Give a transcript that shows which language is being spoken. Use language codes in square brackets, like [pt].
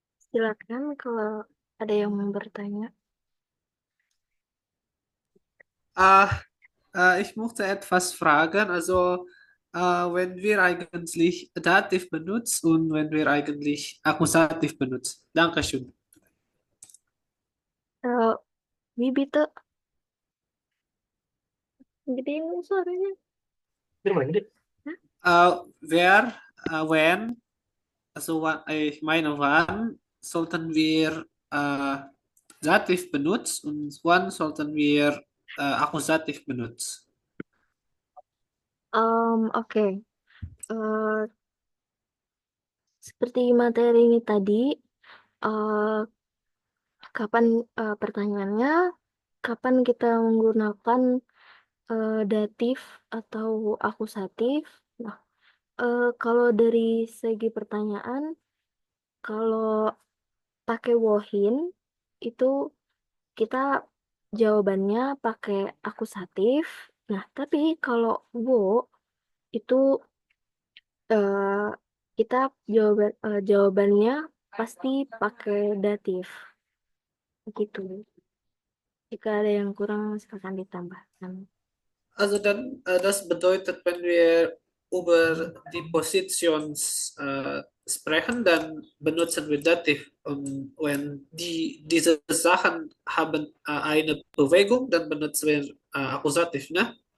[id] silakan kalau ada yang mau bertanya. [de] Ah, ich möchte etwas fragen. Also, wenn wir eigentlich Dativ benutzen und wenn wir eigentlich Akkusativ benutzen. Dankeschön. [id] Eh, Bibi tuh gedein suaranya. Itu mana gede? Hah? [de] When, also ich meine, wann sollten wir Dativ benutzen und wann sollten wir Akkusativ benutzen? [id] Oke. Eh, seperti materi ini tadi, eh, kapan pertanyaannya, kapan kita menggunakan datif atau akusatif? Nah, kalau dari segi pertanyaan, kalau pakai wohin itu kita jawabannya pakai akusatif. Nah, tapi kalau wo itu eh, kita jawabannya pasti pakai datif. Begitu. Jika ada yang kurang silakan ditambahkan. [de] Also dann, das bedeutet, wenn wir über die Positions sprechen, dann benutzen wir Dativ. Und wenn diese Sachen haben eine Bewegung, dann benutzen wir Akkusativ, ne?